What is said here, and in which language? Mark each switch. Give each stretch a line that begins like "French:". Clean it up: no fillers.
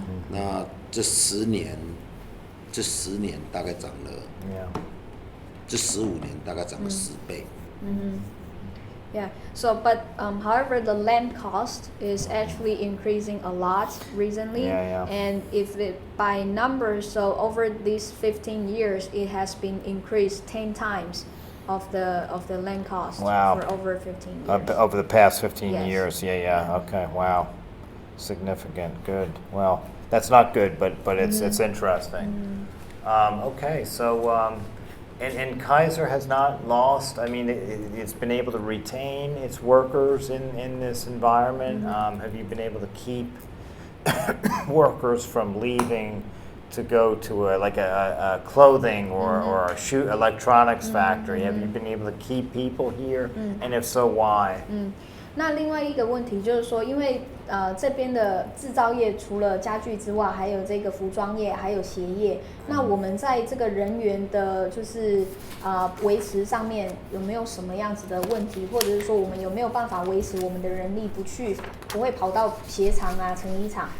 Chinese: 那这10年大概涨了，这15年大概涨了10倍。
English: Yeah. So, but however, the land cost is actually increasing a lot recently. Yeah. And if by numbers, so over these 15 years, it has been increased 10 times of the land cost. Wow. For over 15 years. Over the past 15 Yes. years. Yeah. Okay. Wow. Significant. Good. Well, that's not good, but it's interesting. Okay. So. And Kaiser has not lost. I mean, it's been able to retain its workers in this environment. Have you been able to keep workers from leaving to go to a clothing or a shoe electronics factory? Have you been able to keep people here? And if so, why?
Chinese: 那另外一个问题就是说，因为这边的制造业除了家具之外，还有这个服装业，还有鞋业。那我们在这个人员的，就是维持上面有没有什么样子的问题，或者是说我们有没有办法维持我们的人力不会跑到鞋厂啊、成衣厂？